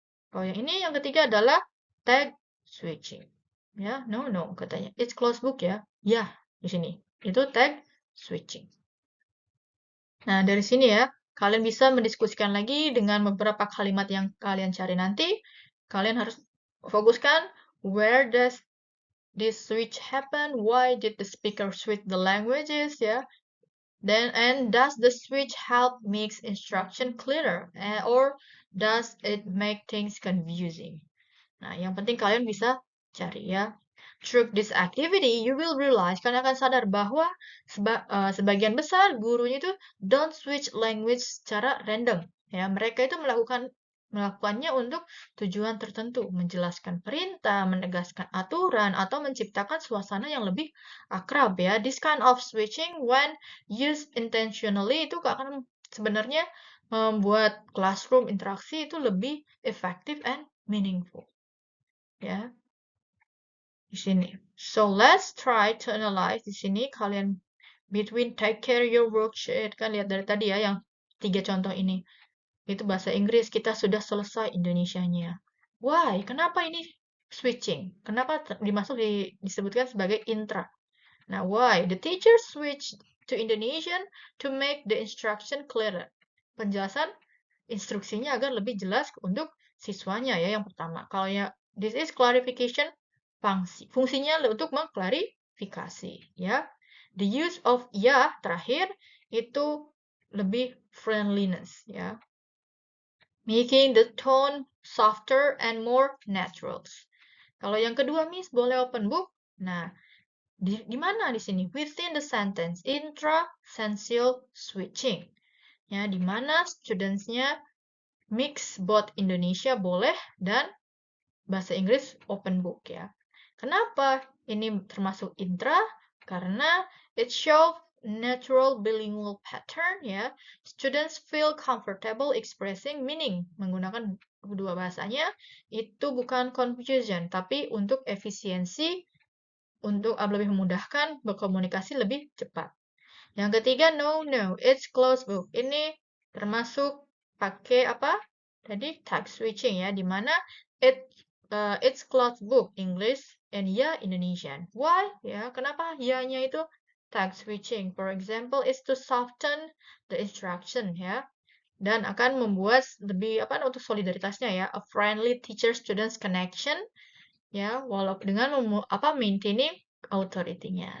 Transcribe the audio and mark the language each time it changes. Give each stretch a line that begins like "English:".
Indonesian: Kalau yang ini, yang ketiga adalah tag switching. Ya, no, katanya.
English: It's closed book
Indonesian: ya. Ya, di sini. Itu tag switching. Nah, dari sini ya, kalian bisa mendiskusikan lagi dengan beberapa kalimat yang kalian cari nanti. Kalian harus fokuskan,
English: where does this switch happen? Why did the speaker switch the languages? Ya. And does the switch help makes instruction clearer? Or does it make things confusing?
Indonesian: Nah, yang penting kalian bisa cari ya.
English: Through this activity, you will realize,
Indonesian: kalian akan sadar bahwa sebagian besar gurunya itu
English: don't switch language
Indonesian: secara random. Ya, mereka itu melakukannya untuk tujuan tertentu, menjelaskan perintah, menegaskan aturan, atau menciptakan suasana yang lebih akrab ya.
English: This kind of switching when used intentionally
Indonesian: itu akan sebenarnya membuat classroom interaksi itu lebih effective and meaningful. Ya, di sini. So let's try to analyze di sini kalian between take care your worksheet kan lihat dari tadi ya yang 3 contoh ini. Itu bahasa Inggris kita sudah selesai Indonesianya. Why? Kenapa ini switching? Kenapa disebutkan sebagai intra?
English: Nah, why? The teacher switched to Indonesian to make the instruction clearer.
Indonesian: Penjelasan instruksinya agar lebih jelas untuk siswanya ya yang pertama. Kalau ya
English: this is clarification
Indonesian: fungsinya untuk mengklarifikasi ya.
English: The use of
Indonesian: ya terakhir itu lebih friendliness ya.
English: Making the tone softer and more natural.
Indonesian: Kalau yang kedua, Miss, boleh open book. Nah, di mana di sini?
English: Within the sentence, intra-sensual switching.
Indonesian: Ya, di mana students-nya mix both Indonesia boleh dan bahasa Inggris open book ya. Kenapa ini termasuk intra? Karena
English: it shows natural bilingual pattern
Indonesian: ya.
English: Students feel comfortable expressing meaning
Indonesian: menggunakan kedua bahasanya. Itu bukan confusion, tapi untuk efisiensi, untuk lebih memudahkan berkomunikasi lebih cepat. Yang ketiga,
English: no, it's closed book.
Indonesian: Ini termasuk pakai apa? Tadi tag switching ya, di mana
English: it's closed book English and
Indonesian: ya Indonesian. Why? Ya, kenapa ya-nya itu tag switching?
English: For example, it's to soften the instruction ya,
Indonesian: dan akan membuat lebih apa untuk solidaritasnya ya,
English: a friendly teacher-students connection ya,
Indonesian: walaupun dengan
English: maintaining authority-nya.